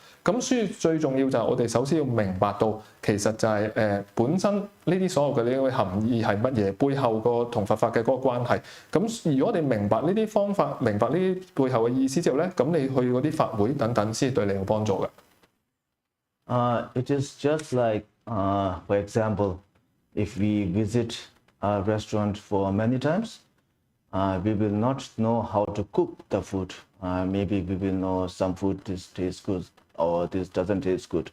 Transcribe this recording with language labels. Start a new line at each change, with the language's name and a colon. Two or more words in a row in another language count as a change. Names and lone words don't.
Cantonese: 咁所以最重要就係我哋首先要明白到，其實就係本身呢啲所有嘅呢個含義係乜嘢，背後個同佛法嘅嗰個關係。咁如果我哋明白呢啲方法，明白呢啲背後嘅意思之後咧，咁你去嗰啲法會等等先對你有幫助嘅。
English: It is just like, for example, if we visit a restaurant for many times, we will not know how to cook the food. Maybe we will know some food this tastes good or this doesn't taste good.